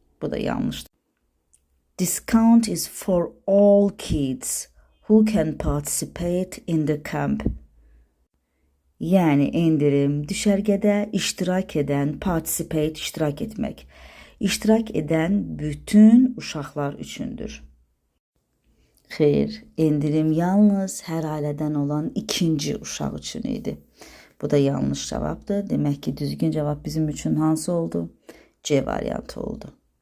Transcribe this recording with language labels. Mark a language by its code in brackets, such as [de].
[az] Bu da yanlışdır. [en] Discount is for all kids who can participate in the camp. [az] Yəni, endirim düşərgədə iştirak edən, participate iştirak etmək. İştirak edən bütün uşaqlar üçündür. Xeyr, endirim yalnız hər ailədən olan ikinci uşaq üçün idi. Bu da yanlış cavabdır. Demək ki, düzgün cavab bizim üçün hansı oldu? C variantı oldu.